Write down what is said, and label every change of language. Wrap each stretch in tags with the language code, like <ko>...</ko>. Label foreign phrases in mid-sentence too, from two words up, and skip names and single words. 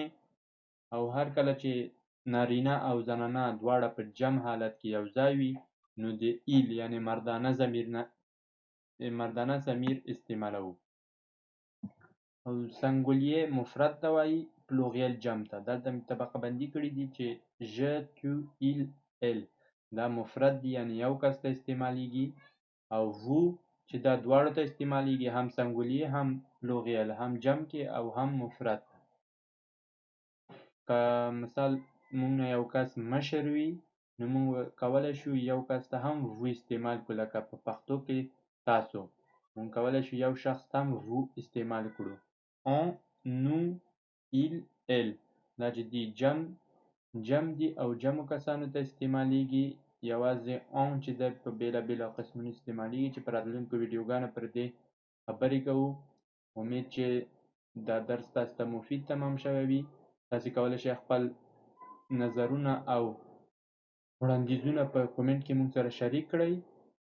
<ps>او هر کله چې نارینه او زنانه دواړه په جمع حالت کې یو ځای وي نو د il یعنې مردانه ضمیر استعمالوو. او سنګولیه مفرد ته وایي، پلوغیل جمع ته. دلته مې طبقه بندي کړي دي چې</ps> <fr>je, tu, il, elle</fr> <ps>دا مفرد دي یعنې یو کس ته استعمالیږي، او vous چې دا دواړو ته استعمالیږي، هم سنګولیه هم پلوغیل، هم جمع کې او هم مفرد. که مثال مونږ نه یو کس مشر وي نو مونږ کولی شو یو کس ته هم vous استعمال کړو، لکه په پښتو کې تاسو. مونږ کولی شو یو شخص ته هم vous استعمال کړو.</ps> <fr>on, nous, il, elle</fr> <ps>دا چې دي جمع دي او جمعو کسانو ته استعمالیږي. یوازې on چې دی په بېلابېلو قسمونو استعمالیږي چې په راتلونکو ویډیوګانو پر دې خبرې کوو. امید چې دا درس تاسو ته مفید تمام شوی وي. تاسې کولی شئ خپل نظرونه او وړاندیزونه په کومنټ کې مونږ سره شریک کړئ.</ps>